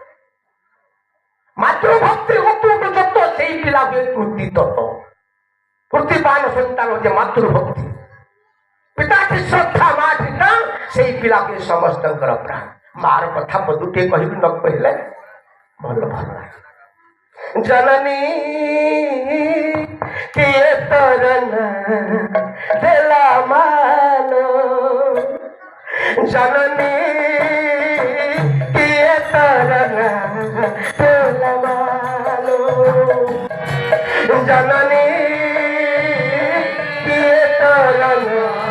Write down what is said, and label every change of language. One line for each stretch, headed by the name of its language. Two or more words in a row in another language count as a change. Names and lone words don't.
Odia: ମାତୃଭକ୍ତି ଅତୁଟ ଯତ ସେଇ ପିଲା ହୁଏ କୃତି ତତ। କୃତିବାନ ସନ୍ତାନ ଯେ ମାତୃଭକ୍ତି, ପିତାଠି ଶ୍ରଦ୍ଧା, ମାଠି ପ୍ରାଣ, ସେଇ ପିଲା ହୁଏ ସମସ୍ତଙ୍କର ପ୍ରାଣ। ମାର କଥା ପଦୁଟିଏ କହିବି ନ କହିଲେ ଭଲ ଭଲ ଲାଗେ। ଜନନୀ କିଏ ତୋରନା ଦେଲା ମାଲୋ ଜନନୀ କିଏ ତୋରନା ଦେଲା ମାଲୋ ଜନନୀ କିଏ ତୋରନା